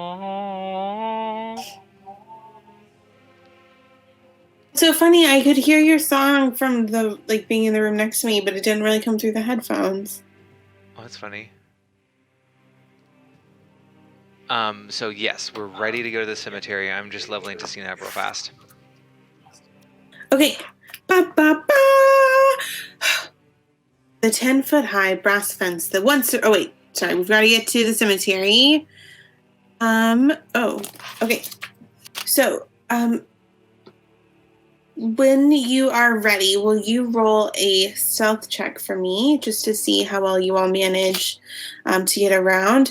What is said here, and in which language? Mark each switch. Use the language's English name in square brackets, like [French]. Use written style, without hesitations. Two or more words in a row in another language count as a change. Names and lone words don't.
[English] So funny, I could hear your song from the like being in the room next to me, but it didn't really come through the headphones. Oh, that's funny. So yes, we're ready to go to the cemetery. I'm just leveling to Cena real fast. Okay. Ba, ba, ba. The 10-foot high brass fence that once oh wait, sorry, we've got to get to the cemetery. Okay. So, when you are ready, will you roll a stealth check for me just to see how well you all manage to get around?